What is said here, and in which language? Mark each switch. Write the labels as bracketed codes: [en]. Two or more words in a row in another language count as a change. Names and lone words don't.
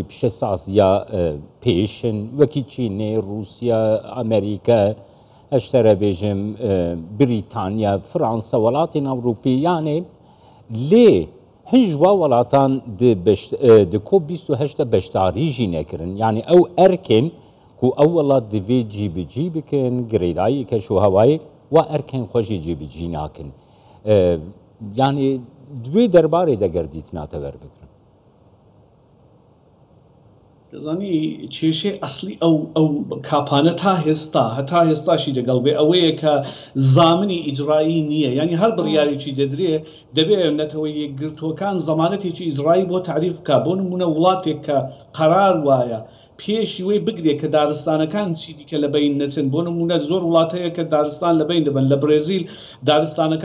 [ku] پیشە سازیا پێشن وەکی چینێ رووسیا ئەمریکا ئەشتەرە بێژم بریتانیا فرانسە وڵاتین ئەوروپی یانێ لێ هەنجوا وڵاتان di COP28 بەشداریژی نەکردن یعنی ئەو ئەرکن کو ئەو وڵات divê cîbicî bikin girêdayî keş û hewayê wa erkên xwe jî cîbicî nakin yanî divê derbarê de gerdîtina ber bikirin [ckb] دەزانی کێشەی ئەسلی ئەو کاپانە تا هێستاشی دەگەڵ بێ ئەوەیە کە زامنی ئیجرایی نییە یعنی هەر بڕیارێکی دەدرێ دەبێت نەتەوەی یەکگرتوەکان زەمانەتێکی ئیزرایی بۆ تعریف بکە بۆ نمونە وڵاتێک کە قەرار وایە پێشی وەی بگرێت کە دارستانەکان چی دیکە لە بین نەچن بۆ نمونە زۆر وڵاتەیە کە دارستان لە بین دەبن لە برێزیل دارستانەکان